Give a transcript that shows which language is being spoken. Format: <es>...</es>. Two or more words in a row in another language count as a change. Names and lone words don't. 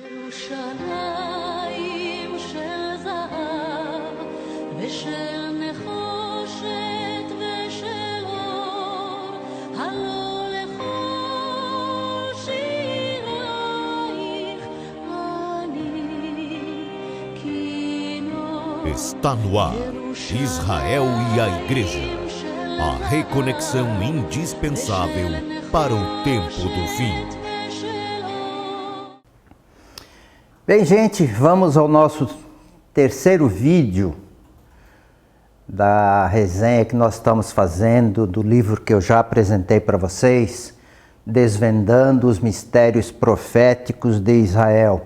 <he>ירושלים של זהב ושל נחושת ושל אור, הלא לכל שירייך אני כינור.</he> <pt>Está no ar, Israel e a Igreja, a reconexão indispensável para o tempo do fim. Bem, gente, vamos ao nosso terceiro vídeo da resenha que nós estamos fazendo do livro que eu já apresentei para vocês, Desvendando os Mistérios Proféticos de Israel.</pt>